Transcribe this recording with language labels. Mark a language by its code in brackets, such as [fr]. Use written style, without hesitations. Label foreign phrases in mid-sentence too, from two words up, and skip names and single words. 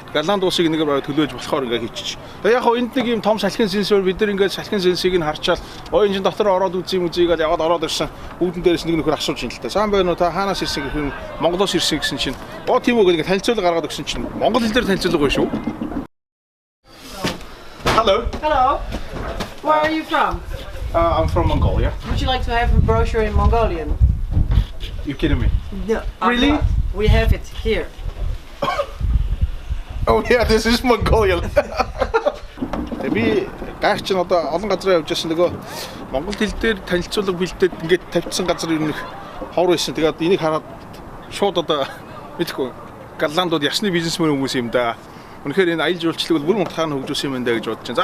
[mn] Голланд улсыг нэгээр төлөөж болохоор ингээ хийчих. Тэгээ яг хоо энд нэг юм том салхин сенсор бид нар ингээ салхин сенсийг нь харчаал ой энэ дотор ороод үзье мүзийг л яваад ороод ирсэн. Үүдэн дээрээс нэг нөхөр асууж ин л та. Сайн байна уу та хаанаас ирсэн гэх юм Монголоос ирсэн гэсэн чинь оо тийм үү гэдэг танилцуулга гаргаад өгсөн чинь монгол хэл дээр танилцуулга байна шүү. [en] Hello. Hello. Where are you from? I'm from Mongolia. Would you like to have a brochure in Mongolian? You kidding me? No. Really? We have it here. Oh yeah, this is Mongolian. [mn] Би гайх чинь одоо олон газар явж байсан нөгөө монгол хэл дээр танилцуулга бэлдээд ингээд тавьчихсан газар юм их ховор байсан. Тэгээд энийг хараад шууд одоо мэдхгүй Голландууд ясны бизнесмен хүмүүс юм да. Үнэхээр энэ аялал жуулчлалыг бүр унтахаар нь хөгжүүлсэн юм байна гэж бодож байна.